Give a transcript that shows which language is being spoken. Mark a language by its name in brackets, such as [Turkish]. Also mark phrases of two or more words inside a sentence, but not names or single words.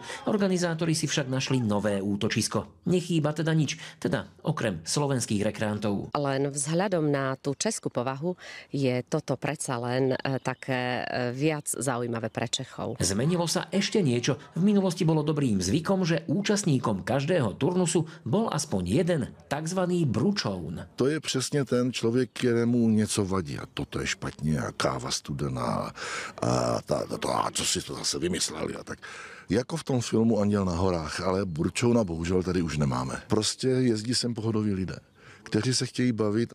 [Slovak] Organizátori si však našli nové útočisko. Nechýba teda nič, teda okrem slovenských rekreantov. Len vzhľadom na tú českú povahu je toto predsa len také viac zaujímavé pre Čechov. Zmenilo sa ešte niečo. V minulosti bolo dobrým zvykom, že účastníkom každého turnusu bol aspoň jeden takzvaný bručoun. [Czech] To je přesně ten člověk, kterému něco vadí. A toto je špatně a káva studená a co si to zase vymysleli a tak. Jako v tom filmu Anděl na horách, ale bručouna bohužel tady už nemáme. Prostě jezdí sem pohodoví lidé, kteří se chtějí bavit.